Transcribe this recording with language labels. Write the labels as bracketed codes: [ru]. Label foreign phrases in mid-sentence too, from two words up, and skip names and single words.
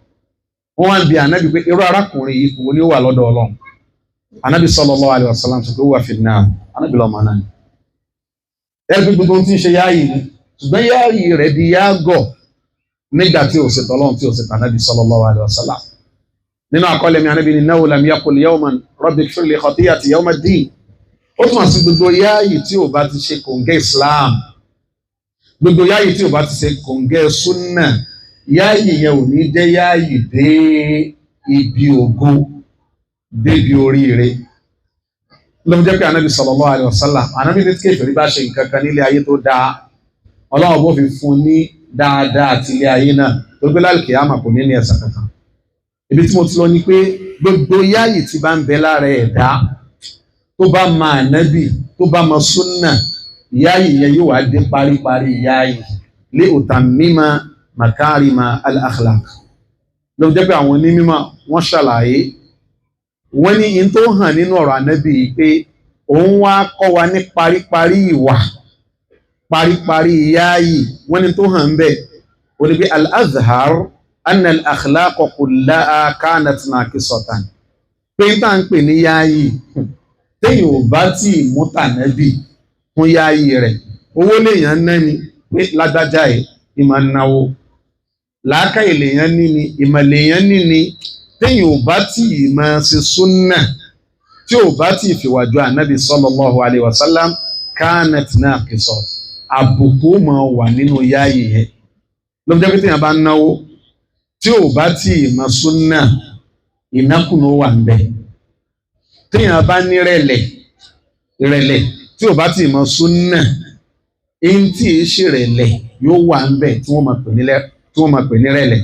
[yo] Wọ́n wá ń bi Ànábì pé irú arákùnrin yìí kò ní wà lọ́dọ̀ Ọlọ́run. Ànábì [ar] صلى الله عليه وسلم [yo] sọ pé ó wà fi náà, Ànábì lọ́mọ náà ni. Ẹgbẹ́ gbogbo tí ń ṣe yáàyè ni, ṣùgbọ́n yáàyè rẹ̀ di yáàgọ̀ nígbà tí ó ṣètò Ọlọ́run tí ó ṣètò Ànábì [ar] صلى الله عليه وسلم. [yo] Nínú àkọọ́lẹ̀ mi Ànábì ní [ar] إنه لم يقل يوما رب اغفر لي خطيئتي يوم الدين. [yo] Ó túmọ̀ sí gbogbo yáàyè tí ò bá ti ṣe kòǹgẹ́ Islam, gbogbo yáàyè tí ò bá ti ṣe kòǹgẹ́ súnnà, yáàyè yẹn ò ní jẹ́ yáàyè dé ibi ògo, débi oríire. Ló fi jẹ́ pé Ànábì [ar] صلى الله عليه وسلم, [yo] Ànábì ní kèfèrí bá ṣe nǹkan kan nílé ayé tó dáa, Ọlọ́run bó fi fún ní dáadáa àti ilé ayé náà, tó gbé lálùkìyámà kò ní ẹ̀san kankan. Ibi tí mo ti lọ ni pé gbogbo yáàyè tí bá ń bẹ lára ẹ̀dá tó bá ma Ànábì, tó bá ma súnnà, yáàyè yẹn yóò wá dé paríparí yáàyè [ar] لأتمم مكارم الأخلاق. [yo] Ló jẹ́ pé àwọn onímọ̀ wọ́n ṣàlàyé, wọ́n ní in tó hàn nínú ọ̀rọ̀ Ànábì pé òun wá kọ́ wa ní paríparí ìwà, paríparí yáàyè. Wọ́n ní tó hàn ń bẹ, ó ní pé [ar] الأظهر أن الأخلاق كلها كانت ناقصة, [yo] pé tá ń pè ní yáàyè téèyàn ò bá tí mú t'Ànábì fún yáàyè rẹ̀, owó lèèyàn ná ni pé lágbájá ẹ̀ ìmọ̀ náwó, làákàyè lèèyàn ní ni, ìmọ̀ lèèyàn ní ni, téèyàn ò bá tí máa ṣe súnnà, tí ò bá tí fìwàjú Ànábì [ar] صلى الله عليه وسلم, كانت ناقصة, [yo] àbùkù máa wà nínú yáàyè yẹn. Ló jẹ́ pé téèyàn bá náwó tí ò bá tí máa súnnà, ìnákùná wà ń bẹ. Téèyàn bá ní ìrẹ̀lẹ̀ tí ò bá tí mọ súnnà, in tí è ṣe rẹ̀lẹ̀ yóò wà ń bẹ tí wọ́n máa pè ní rẹ̀lẹ̀.